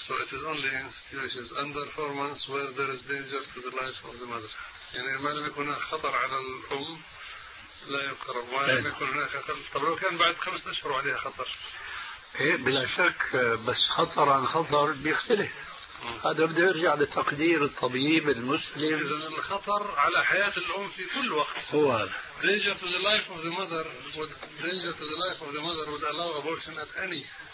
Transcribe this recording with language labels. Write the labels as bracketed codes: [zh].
[en] So it is only in situations under 4 months where there is danger to the life of the mother. [ar] يعني ما لم يكن خطر على الأم لا يقرب. ما لم يكن هناك خطر. طب لو كان بعد 5 أشهر عليها خطر. إيه بلا شك. بس خطر عن خطر بيختلف. هذا بده يرجع لتقدير الطبيب المسلم. إذا الخطر على حياة الأم في كل وقت. هو. [en] Danger to the life of the mother. Danger to the life of the mother would allow abortion at any.